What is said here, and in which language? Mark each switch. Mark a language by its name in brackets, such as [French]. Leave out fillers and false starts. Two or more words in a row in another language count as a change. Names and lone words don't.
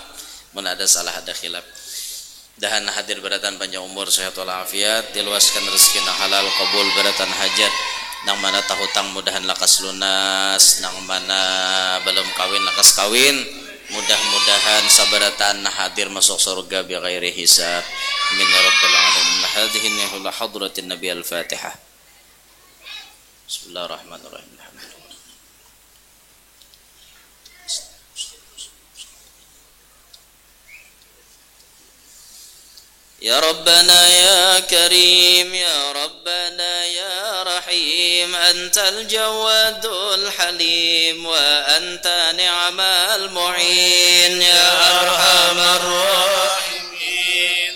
[Banjar] Mun ada salah ada khilaf. Dahan hadir beratan panjang umur, sehat walafiat, diluaskan rezeki nang halal, qabul beratan hajat. Nang mana tahu hutang mudahan lakas lunas, nang mana belum kawin lakas kawin. mudah-mudahan sabaratan hadir masuk surga [Arabic] بغير حساب. آمين يا رب العالمين. هذه نحلة حضرة النبي الفاتحة. بسم الله الرحمن الرحيم. يا ربنا يا كريم يا ربنا يا رحيم أنت الجواد الحليم وأنت نعم المعين يا أرحم الراحمين